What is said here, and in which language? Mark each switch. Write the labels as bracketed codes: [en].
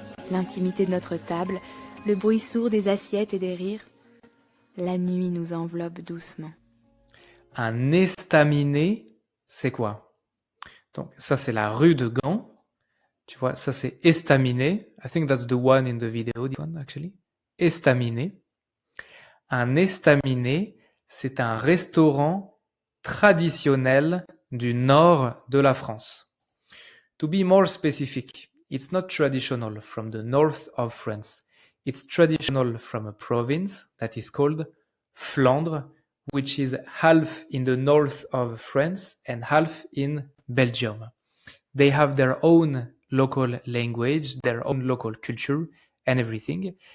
[fr] L'intimité de notre table, le bruit sourd des assiettes et des rires. La nuit nous enveloppe doucement. Un estaminet, c'est quoi? Donc ça c'est la rue de Gand. Tu vois, ça c'est estaminet. [en] I think that's the one in the video, this one actually. [fr] Estaminet. Un estaminet, c'est un restaurant traditionnel du nord de la France. [en] To be more specific, it's not traditional from the north of France. It's traditional from a province that is called Flandre, which is half in the north of France and half in Belgium. They have their own local language, their own local culture and everything.